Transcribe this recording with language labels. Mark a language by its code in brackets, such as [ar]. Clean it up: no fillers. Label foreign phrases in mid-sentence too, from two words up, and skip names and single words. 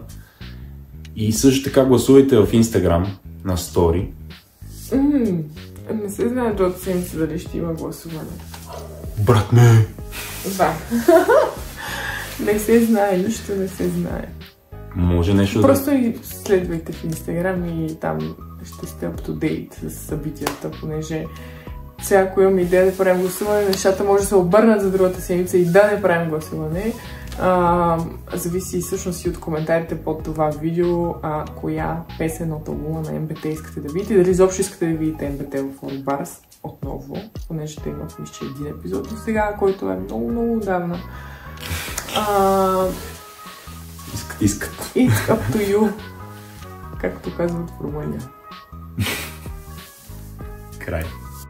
[bg] И също така гласувайте в Instagram на стори. Не се знае до седмица дали ще има гласуване. Брат, не! Да. Не се знае, нищо не се знае. Може нещо просто и следвайте в Instagram и там ще сте [en] up to date [bg] с събитията, понеже сега, ако имам идея да правим гласуване, нещата може да се обърнат за другата седмица и да не правим гласуване. Зависи всъщност и от коментарите под това видео, коя песен от албума на МБТ искате да видите, дали изобщо искате да видите МБТ в Орбарс отново, понеже те имат, мисля, един епизод до сега, който е много отдавна. Искат. [en] It's up to you, [bg] както казват в Румъния. Край.